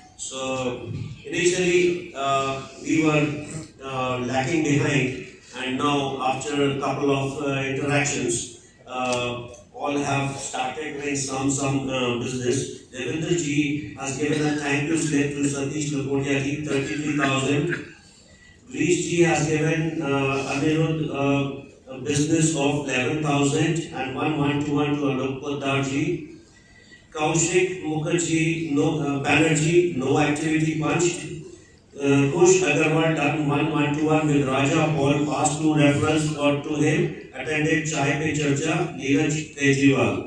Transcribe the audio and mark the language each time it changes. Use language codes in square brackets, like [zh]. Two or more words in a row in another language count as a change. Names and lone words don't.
[en] So initially we were lacking behind, and now after a couple of interactions, all have started doing some business. Devendra ji has given a thank you slip to Satish Lakotia ji, 33,000. Greece ji has given Anirudh a business of 11,000 and 1,121 to Alok Poddar ji. Kaushik Mukherjee, Banerjee, no activity punched. Kush Agarwal done 1,121 with Raja Paul, passed 2 reference got to him, attended Chai Pe Charcha, Neeraj Kejriwal.